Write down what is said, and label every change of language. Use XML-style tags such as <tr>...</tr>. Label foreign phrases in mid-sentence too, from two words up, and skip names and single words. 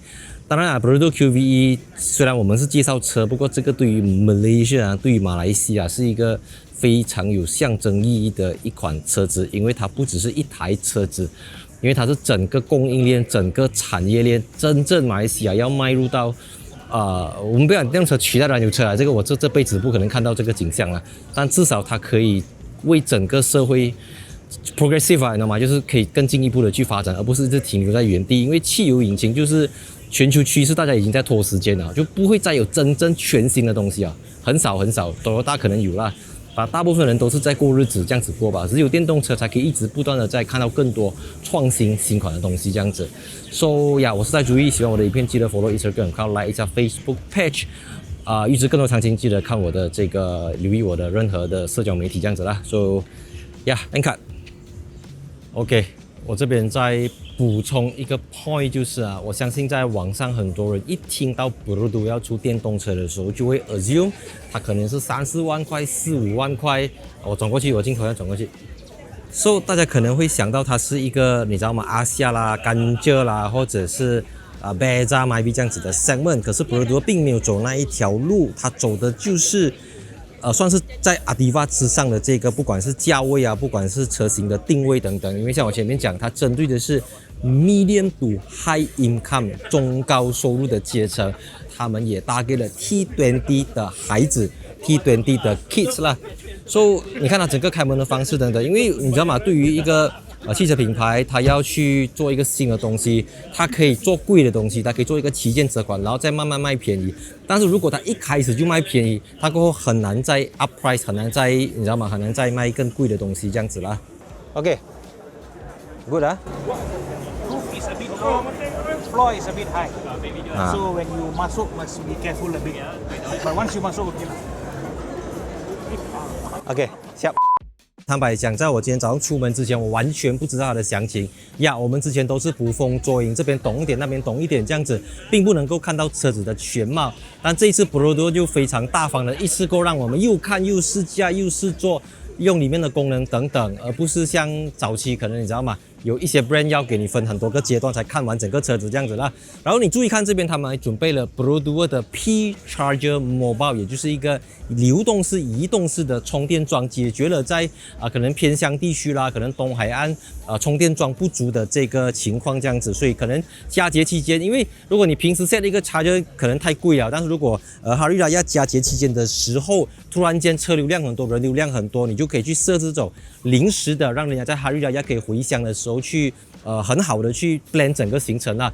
<zh>當然Pro Duo QVE 雖然我們是介紹車，不過這個對於 Malaysia 對於馬來西亞是一個非常有象徵意義的一款車子，因為它不只是一台車子，因為它是整個供應鏈、整個產業鏈，真正馬來西亞要邁入到我們不要講電動車取代燃油車啊，這個我這輩子不可能看到這個景象了，但至少它可以為整個社會 progressive 你知道嗎？就是可以更進一步的去發展，而不是一直停留在原地，因為汽油引擎就是全球趨勢，大家已經在拖时間了，就不會再有真正全新的東西啊，很少很少，Toyota可能有啦。大部分人都是在過日子這樣子過吧，只有電動車才可以一直不斷的在看到更多創新新款的東西這樣子。So 我是在注意，喜歡我的影片記得 follow Instagram， 看 like 一下 Facebook page， 預知更多詳情記得看我的這個留意我的任何的社交媒體這樣子啦。</zh> <en>So end</en> <zh>cut。OK， 我這邊再補充一個 point 就是我相信在網上很多人一聽到 Pro Duo 要出電動車的時候，就會 assume 它可能是3-4萬塊、4-5萬塊。我轉過去，我鏡頭要轉過去。So 大家可能會想到它是一個你知道嗎？阿夏啦、甘蔗啦，或者是 Beza、Myvi 這樣子的 segment。可是 Pro Duo 並沒有走那一條路，它走的就是算是在 Ativa 之上的這個，不管是價位啊，不管是車型的定位等等。因為像我前面講，它針對的是</zh> <en>medium to high income</en> <zh>中高收入的階層，他們也搭給了 T20 的孩子 ，T20 的 kids 啦。所以你看它整個開門的方式等等，因為你知道嗎？對於一個汽車品牌，它要去做一個新的東西，它可以做貴的東西，它可以做一個旗艦車款，然後再慢慢賣便宜。但是如果它一開始就賣便宜，它過後很難再</zh> <en>up price，</en> <zh>很難再你知道嗎？很難再賣更貴的東西這樣子啦。</zh> <en>OK，good</en> <zh>啊。</zh> <en>Roof is a bit low, floor is a bit high. Maybe So when you masuk must be careful a bit. But once you masuk, okay lah.</en> <zh>OK， 下。坦白讲，在我今天早上出门之前，我完全不知道它的详情呀。我们之前都是捕风捉影，这边懂一点，那边懂一点，这样子，并不能够看到车子的全貌。但这一次 Perodua 就非常大方的，一次过让我们又看又试驾又试坐，用里面的功能等等，而不是像早期可能你知道吗？有一些 brand 要给你分很多个阶段才看完整个车子这样子啦。然后你注意看这邊，他們還準備了 Perodua 的 P Charger Mobile，也就是一個流動式、移動式的充電樁，解決了在可能偏鄉地區啦，可能東海岸充電樁不足的這個情況這樣子。所以可能佳節期間，因為如果你平時 set 一個 charger 可能太貴了，但是如果 Hari Raya 佳節期間的時候，突然間車流量很多，人流量很多，你就可以去設置這種臨時的，讓人家在 Hari Raya 可以回鄉的時候去很好的去 plan 整個行程啦。</zh>